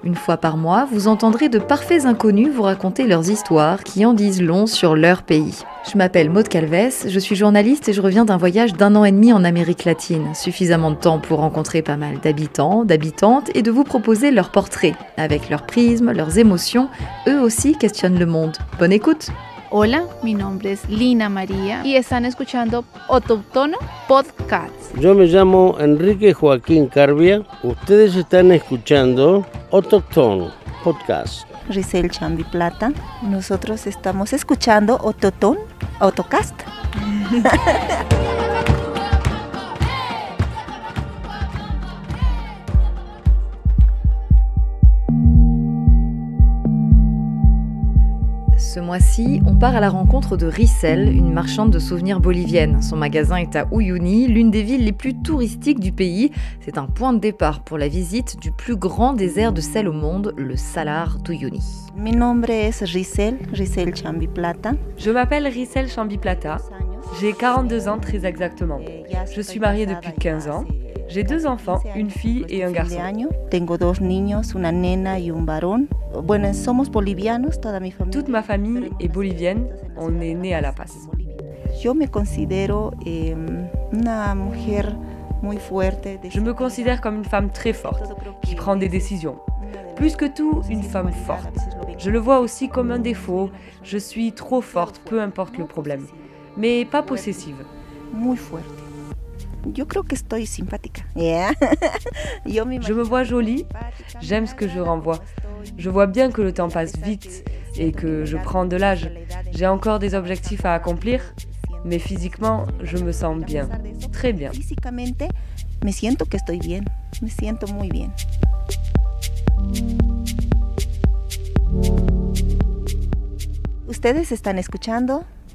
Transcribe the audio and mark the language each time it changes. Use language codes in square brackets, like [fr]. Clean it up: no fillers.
[fr] Une fois par mois, vous entendrez de parfaits inconnus vous raconter leurs histoires qui en disent long sur leur pays. Je m'appelle Maud Calvès, je suis journaliste et je reviens d'un voyage d'1 an et demi en Amérique latine. Suffisamment de temps pour rencontrer pas mal d'habitants, d'habitantes et de vous proposer leurs portraits. Avec leurs prismes, leurs émotions, eux aussi questionnent le monde. Bonne écoute! [es] Hola, mi nombre es Lina María y están escuchando Autochtono Podcast. Yo me llamo Enrique Joaquín Carbia. Ustedes están escuchando Autochtono Podcast. Giselle Chambi Plata. Nosotros estamos escuchando Autochtone Autocast. [fr] Ce mois-ci, on part à la rencontre de Ricel, une marchande de souvenirs bolivienne. Son magasin est à Uyuni, l'une des villes les plus touristiques du pays. C'est un point de départ pour la visite du plus grand désert de sel au monde, le Salar d'Uyuni. [es] Mi nombre es Giselle Chambi Plata. [fr] Je m'appelle Ricel Chambi Plata. J'ai 42 ans très exactement. Je suis mariée depuis 15 ans. J'ai 2 enfants, une fille et un garçon. [es] Tengo 2 niños, una nena y un varón. Bueno, somos bolivianos, toda mi familia. [fr] Toute ma famille est bolivienne, on est né à La Paz. [es] Yo me considero una mujer muy fuerte. [fr] Je me considère comme une femme très forte, qui prend des décisions. Plus que tout, une femme forte. Je le vois aussi comme un défaut, je suis trop forte, peu importe le problème. Mais pas possessive. [es] Muy fuerte. Yo creo que estoy simpática. Yeah. [fr] Je me vois jolie, j'aime ce que je renvoie. Je vois bien que le temps passe vite et que je prends de l'âge. J'ai encore des objectifs à accomplir, mais physiquement, je me sens bien, très bien. [es] Físicamente, me siento que estoy bien. Me siento muy bien. Ustedes están escuchando